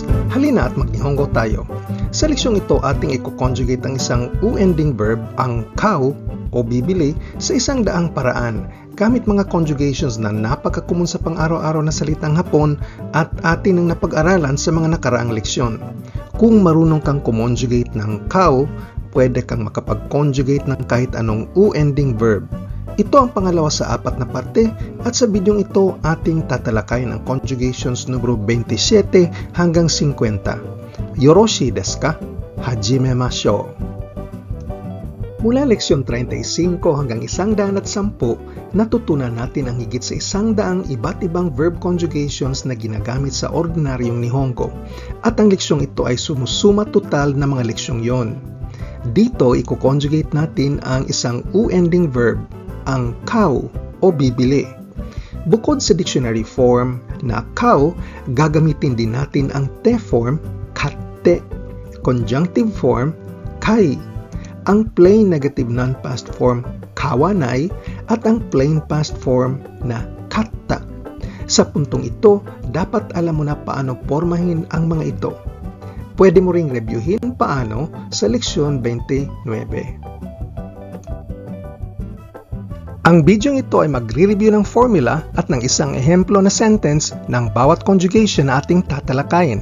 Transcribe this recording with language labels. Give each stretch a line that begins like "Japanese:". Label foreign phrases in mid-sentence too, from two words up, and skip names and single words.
Filipino: Halina at mag-Nihongo tayo. Sa leksyong ito, ating i-conjugate ang isang
English: u-ending verb,
Filipino: ang kao o bibili, sa isang daang paraan, gamit mga conjugations na napaka-common sa pang-araw-araw na salitang Hapon at atin ang napag-aralan sa mga nakaraang leksyon. Kung marunong kang conjugate ng kao, pwede kang makapag-conjugate ng kahit anong
English: u-ending verb.
Filipino: Ito ang pangalawa sa apat na parte at sa bidyong ito ating tatalakayin ang conjugations numero 27 hanggang 50.
Japanese: よろしいですか？始めましょう.
Filipino: Mula leksyon 35 hanggang 110, natutunan natin ang higit sa 100 iba't ibang
English: verb conjugations
Filipino: na ginagamit sa ordinaryong Nihongo. At ang leksyong ito ay sumusuma total na mga leksyong yon. Dito, i-conjugate natin ang isang
English: u-ending verb,
Filipino: ang kao o bibili. Bukod sa
English: dictionary form
Filipino: na kao, gagamitin din natin ang
English: te form,
Filipino: katte,
English: conjunctive form,
Filipino: kai, ang
English: plain negative non-past form,
Filipino: kawanai, at ang
English: plain past form
Filipino: na katta. Sa puntong ito, dapat alam mo na paano pormahin ang mga ito. Pwede mo ring reviewin paano sa leksyon 29. Ang bidyong ito ay magre-review ng formula at ng isang ehemplo na sentence ng bawat conjugation na ating tatalakayin.